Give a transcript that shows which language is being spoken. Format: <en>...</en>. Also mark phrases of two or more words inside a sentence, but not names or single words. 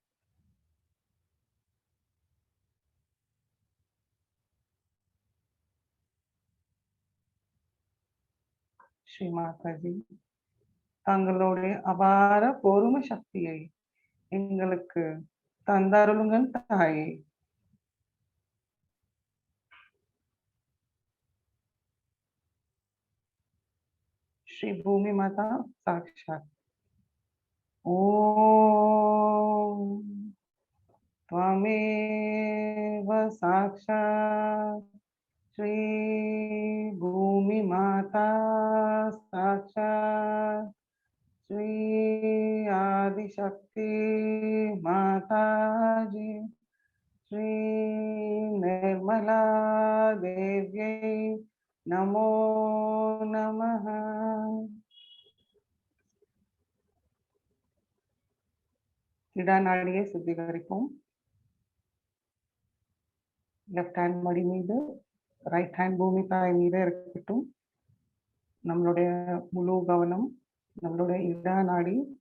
<ta>ஸ்ரீ மாதாஜி, தங்களுடைய அபார பொறுமை சக்தியை எங்களுக்கு தந்தருளுங்கள் தாயே.</ta> <sa>श्री भूमि माता साक्षात। ओम त्वमेव साक्षात श्री भूमि माता साक्षात श्री आदिशक्ति माता जी श्री निर्मला देव्यै नमो नमः।</sa> <ta>இடநாடியை சுத்திகரிப்போம்.</ta> <en>left hand</en> <ta>மடி மீது,</ta> <en>right hand</en> <ta>பூமி தாய் மீது இருக்கட்டும். நம்மளுடைய முழு கவனம் நம்மளுடைய இடநாடி.</ta>